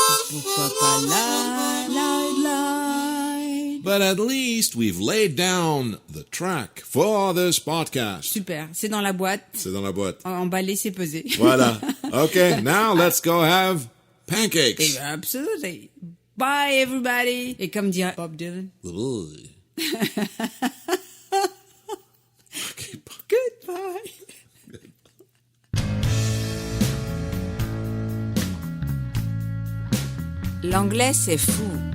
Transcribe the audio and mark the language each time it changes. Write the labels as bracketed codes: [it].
[fr] Pourquoi pas lie, lie, lie. [en] But at least we've laid down the track for this podcast. [fr] Super, c'est dans la boîte. C'est dans la boîte. Emballé, c'est pesé. Voilà. [en] Okay, now let's go have pancakes. [fr] Eh ben, [en] absolutely. Bye, everybody. [fr] Et comme dirait Bob Dylan. [en] Okay, bye. Goodbye. [fr] L'anglais, c'est fou.